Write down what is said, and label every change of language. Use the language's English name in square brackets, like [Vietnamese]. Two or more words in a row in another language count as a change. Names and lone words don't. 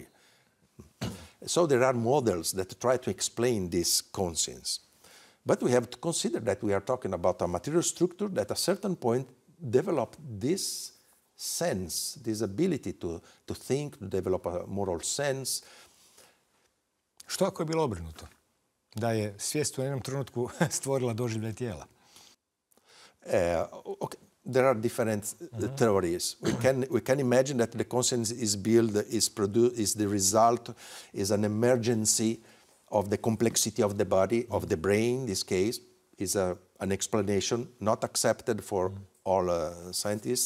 [English] So there are models that try to explain this conscience. But we have to consider that we are talking about a material structure that at a certain point developed this sense, this ability to think, to develop a moral sense. [Croatian] Što ako je bilo obrnuto? Da je svijest u jednom trenutku stvorila doživljaj tijela? [English] Okay. There are different theories. We can imagine that the conscience is built, is the result, is an emergency of the complexity of the body, of the brain. In this case, is an explanation not accepted for all scientists.